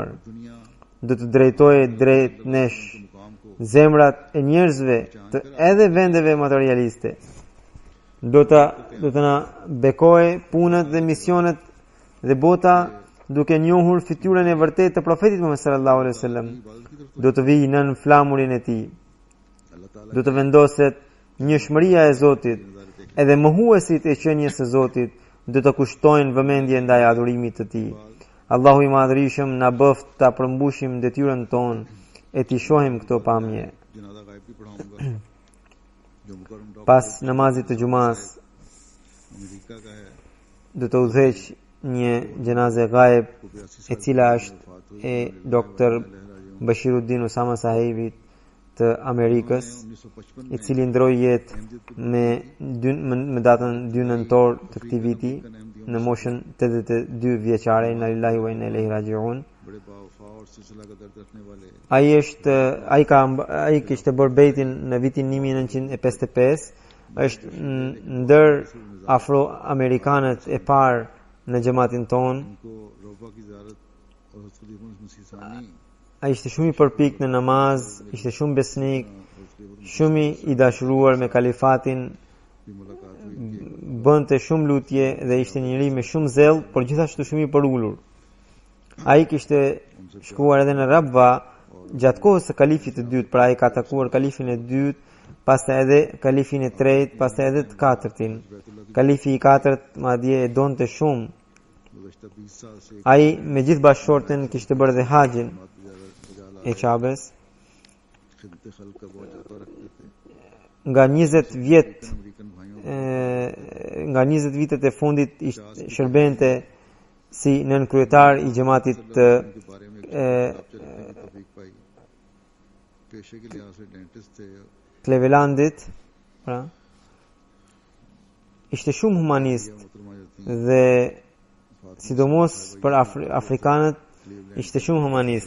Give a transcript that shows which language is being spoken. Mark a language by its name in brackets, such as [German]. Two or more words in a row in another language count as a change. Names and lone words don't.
[Urdu] दुनिया [Albanian] Do të drejtojë drejt nesh [Urdu] مقام کو [Albanian] zemrat e njerëzve të edhe vendeve materialiste. Do të na bekojë punët dhe misionet dhe bota duke njohur fytyrën e vërtetë të profetit Muhammed [Arabic] صلى الله عليه وسلم. [Urdu] عبادت کی طرف [Albanian] Do të vijë nën flamurin e tij. [Urdu] اللہ تعالیٰ [Albanian] Do të vendoset njëshmëria e Zotit, edhe mohuesit e qenies së Zotit do të kushtojnë vëmendje ndaj adhurimit të tij. Allahu i madhërisëm na bëft ta përmbushim detyrën tonë e t'i shohim këto pamje. [Urdu] جنازہ غائب بھی پڑھاؤں گا جو مکرم ڈاکٹر [Albanian] Pas namazit të xumas [Urdu] امریکہ کا ہے [Albanian] do të udhëheq një gjenaze gaib [Urdu] کو 82 [Albanian] e cila është e doktor Bashiruddin Usama Sahibit të Amerikës, 1955 i cili ndroi jetë me datën 2 nëntor të këtij viti në moshën 82 vjeçare. [Arabic] إنا لله وإنا إليه راجعون. [Urdu] بڑے باوفا اور سلسلہ کا درد رکھنے والے [Albanian] Ai kishte bërë bejtin në vitin 1955, është ndër afroamerikanët e parë në xhamatin ton. [Urdu] ان کو ربوہ کی زیارت اور حضرت خلیفہ مسیح ثانی [Albanian] Ai ishte shumë i përpik në namaz, ishte shumë besnik, shumë i dashuruar me kalifatin, [Urdu] کی ملاقات ہوئی [Albanian] bënte shumë lutje dhe ishte një njeri me shumë zell, por gjithashtu shumë i përulur. Ai kishte shkuar edhe në Rabva gjatë kohës së kalifit të dytë, pra ai ka takuar kalifin e dytë, pastaj edhe kalifin e tretë, pastaj edhe të katërtin. Kalifi i katërt madje e donte shumë. [Urdu] گزشتہ 20 سال سے [Albanian] Ai me gjithë bashkëshorten kishte bërë dhe haxhin e Qabes. [Urdu] خدمت خلق کا بہت زیادہ رکھتے تھے [Albanian] Nga 20 vjet [Urdu] امریکن بھائیوں [Albanian] nga 20 vitet e fundit shërbente si nën kryetar i xhamatit të [Urdu] کے بارے میں توفیق پائی پیشے کے لحاظ سے ڈینٹسٹ تھے [Albanian] Clevelandit, pra ishte shumë humanist [Urdu] محترمہ ذاتی [Albanian] dhe sidomos për afrikanët ishte shumë humanist.